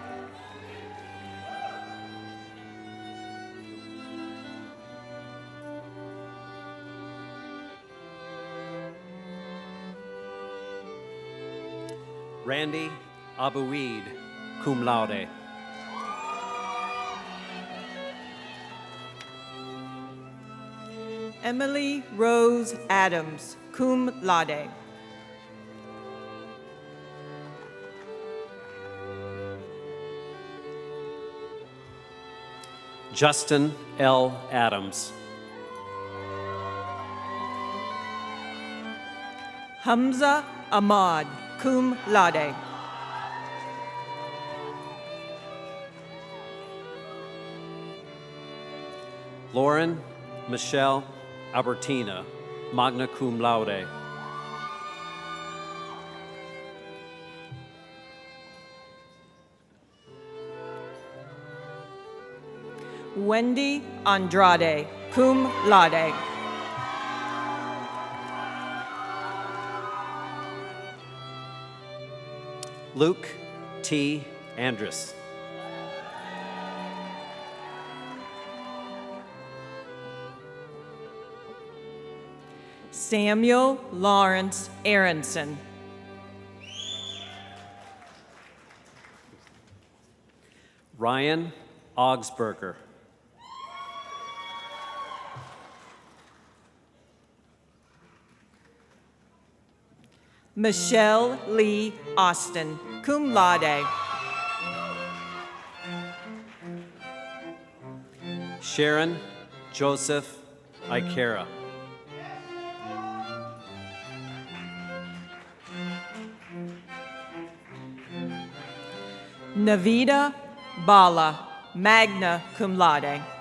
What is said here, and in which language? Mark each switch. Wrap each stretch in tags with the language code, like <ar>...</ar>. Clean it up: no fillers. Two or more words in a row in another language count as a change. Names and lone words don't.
<en>Randy Abuid,</en> <la>cum laude.</la> <en>Emily Rose Adams,</en> <la>cum laude.</la> <en>Justin L. Adams. Hamza Ahmad,</en> <la>cum laude.</la> <en>Lauren Michelle Albertina,</en> <la>magna cum laude.</la> <en>Wendy Andrade,</en> <la>cum laude.</la> <en>Luke T. Andrus. Samuel Lawrence Aronson. Ryan Augsburger. Michelle Lee Austin,</en> <la>cum laude.</la> <en>Sharon Joseph Ikera. Navita Bala,</en> <la>magna cum laude.</la>